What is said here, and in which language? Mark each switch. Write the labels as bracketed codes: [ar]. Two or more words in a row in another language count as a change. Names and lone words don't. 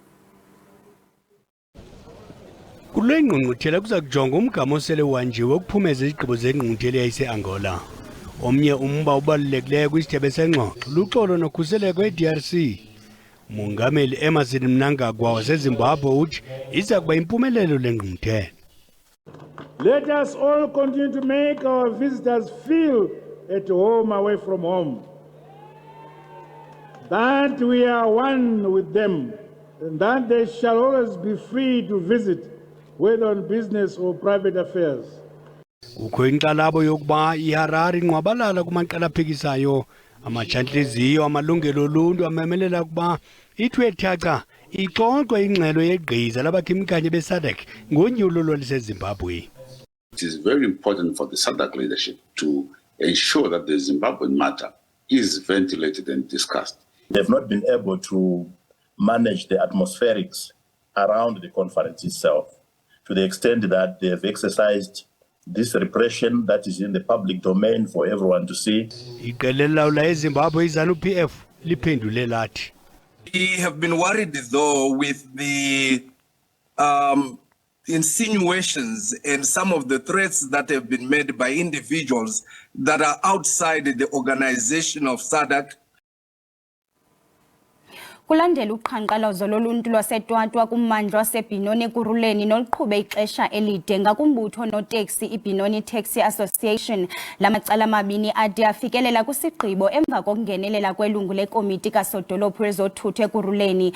[xh] Kule ngqungquthela kuza kujonga umgama osele wanjiwe ukuphumeza izigqibo zengqungquthela yayise-Angola. Omnye umba ubalulekileyo kwisithebe sengxoxo luxolo nokhuseleko eDRC. Mongameli Emmerson Mnangagwa waseZimbabwe uthi iza kuba impumelelo le ngqungquthela. [en] Let us all continue to make our visitors feel at home away from home, that we are one with them, and that they shall always be free to visit, whether on business or private affairs. [xh] Ukho inkxalabo yokuba iHarare inqwabalala kumaqela aphikisayo, amajantliziyo amalungelo oluntu amemelela ukuba ithwe thaca ixoxwe ingxelo yegqiza labakhimkanye beSADC ngonyulo lwaliseZimbabwe. [en] It is very important for the SADC leadership to ensure that the Zimbabwean matter is ventilated and discussed. They have not been able to manage the atmospherics around the conference itself to the extent that they have exercised this repression that is in the public domain for everyone to see. [xh] Iqela lawula eZimbabwe iZANU-PF liphendule lathi. [en] We have been worried though with the insinuations and some of the threats that have been made by individuals that are outside the organization of SADC. [xh] Kulandela uqhankqalazo loluntu lwaseTwatwa kummandla waseBenoni eKuruleni noluqhube ixesha elide ngakumbutho noteksi iBenoni Taxi Association. Lamacala amabini ade afikelela kwisigqibo emva kokungenelela kwelungu lekomiti kasodolophu wezothutho eKuruleni.